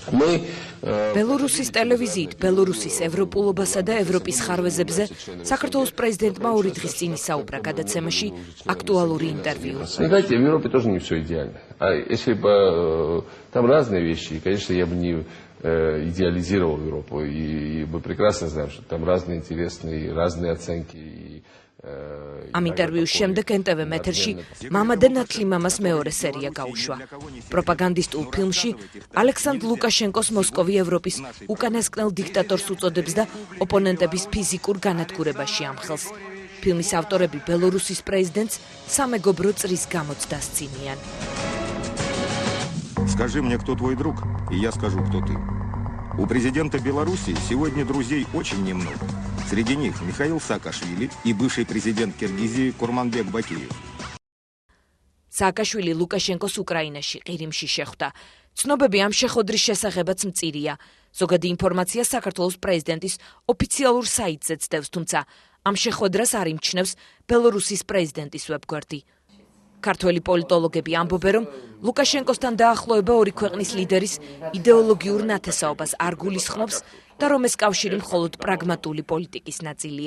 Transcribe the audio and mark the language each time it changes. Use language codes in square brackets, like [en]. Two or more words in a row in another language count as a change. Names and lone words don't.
[ka] ბელორუსის ტელევიზიით ბელორუსის ევროპულობასა და ევროპის ხარვეზებზე საქართველოს პრეზიდენტმა 2 დღის წინ ისაუბრა გადაცემაში აქტუალური ინტერვიუ. [ru] Знаете, в Европе тоже не все идеально. А если бы там разные вещи, конечно, я бы не идеализировал Европу. И мы прекрасно знаем, что там разные интересные, разные оценки. [ka] ამ ინტერვიუს შემდეგ NTV ეთერში მამა და ნათლი მამას მეორე სერია გაუშვა. პროპაგანდისტულ ფილმში ალექსანდრ ლუკაშენკოს მოსკოვი ევროპის უკანასკნელ დიქტატორს უწოდებს და ოპონენტების ფიზიკურ განადგურებაში ამხელს. ფილმის ავტორები ბელორუსის პრეზიდენტს სამეგობრო წრის გამოცდას წინიან. [ru] Скажи мне, кто твой друг, и я скажу, кто ты. У президента Беларуси сегодня друзей очень немного. Среди них Михаил Саакашвили и бывший президент Киргизии Курманбек Бакиев. [ka] Саакашвили ლუკაშენკოს უკრაინაში ყირიმში შეხვდა. ცნობები ამ შეხვედრის შესახებაც მწირია. ზოგადი ინფორმაცია საქართველოს პრეზიდენტის ოფიციალურ საიტზე ცდებს, თუმცა ამ შეხვედრას არ იმჩნევს ბელორუსის პრეზიდენტის ვებგვერდი. ქართველი პოლიტოლოგები ამბობენ, რომ ლუკაშენკოსთან დაახლოება ორი ქვეყნის ლიდერის იდეოლოგიურ ნათესაობას არ გულისხმობს და რომ ეს კავშირი მხოლოდ პრაგმატული პოლიტიკის ნაწილია.